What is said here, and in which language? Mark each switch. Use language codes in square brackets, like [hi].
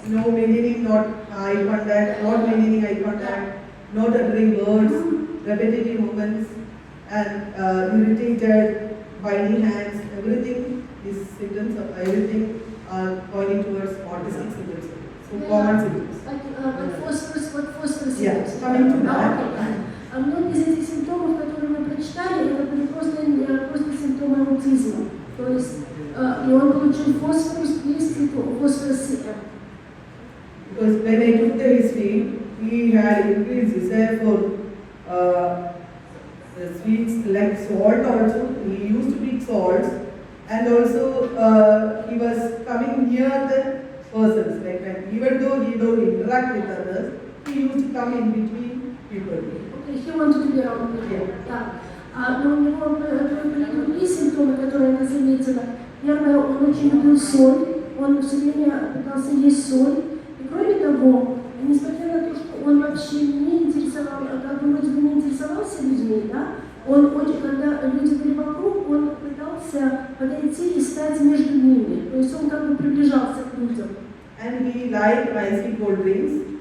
[en] No maintaining not eye contact, not maintaining eye contact, not uttering words, repetitive movements, and irritated, biting hands, everything is symptoms of everything are pointing towards autistic symptoms. So common symptoms. What phosphorus Yeah, symptoms? coming to that. Okay. [ru] Многие из этих симптомов, которые мы прочитали, это были просто симптомы аутизма. То есть, и он получил фосфорус, есть фосфорус СМ. [en] Because when I took the history, he had increased desire for the sweets like salt also. He used to eat salts, and also he was coming near the persons. Like when, even though he don't interact with others, he used to come in between people. Okay, he wanted to be around people. [ru] Да. Но у него были другие симптомы, которые она заметила. Первое, он очень любил соль, он все время пытался есть соль. И кроме того, несмотря на то, что он вообще не интересовал, как бы вроде бы не интересовался людьми, да, он очень, когда люди были вокруг, он пытался подойти и стать между ними. То есть он как бы приближался к людям. [en] And he liked icy cold drinks.